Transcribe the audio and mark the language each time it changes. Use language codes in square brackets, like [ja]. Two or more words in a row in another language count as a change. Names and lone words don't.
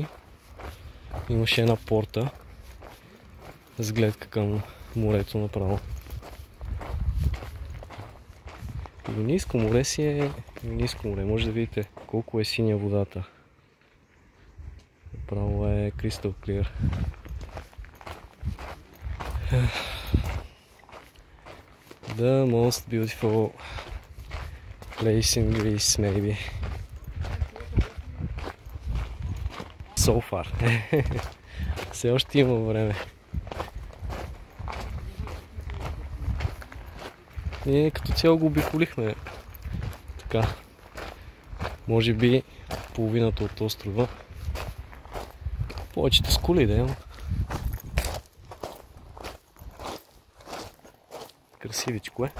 [bg] Имаше една порта с гледка към морето направо. Юнийско море си е Юнийско море. Може да видите колко е синя водата. Направо е [en] crystal clear. The most beautiful place in Greece, maybe. So far. [bg] Все още има време. Ние като цяло го обиколихме. Така. Може би половината от острова. Повечето с коли да има. Красивичко е.